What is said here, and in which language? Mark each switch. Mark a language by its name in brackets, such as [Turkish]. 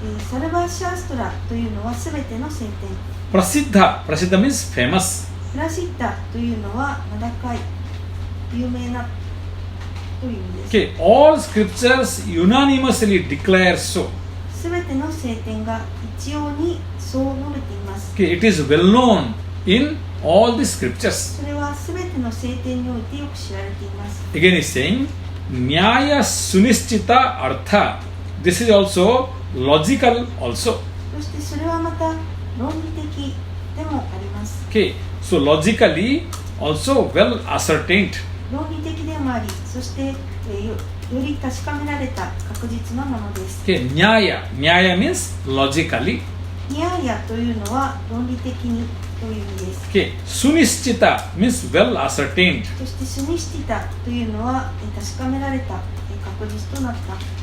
[Japanese] サルバシャーストラというのはすべての聖典。 [English] Prasiddha means famous. [Japanese] プラシッタというのは名高い、有名なという意味です。 [English] Okay, all scriptures unanimously declare so. [Japanese] すべての聖典が一様にそう述べています。 [English] Okay, it is well known in all the scriptures. [Japanese] それはすべての聖典においてよく知られています。 [English] Again is saying, [Sanskrit] Nyaya Sunishchita Artha. [English] This is also logical also. [Japanese] そしてそれはまた論理的でもあります。 [English] Okay, so logically also well ascertained. [Japanese] 論理的でもあり、そして、より確かめられた確実なものです。 [English] Okay, Nyaya means logically. [Japanese] ニャーヤというのは論理的にという意味です。 [English] Okay, Sunishchita means well ascertained. [Japanese] そしてスニシティタというのは確かめられた確実となった。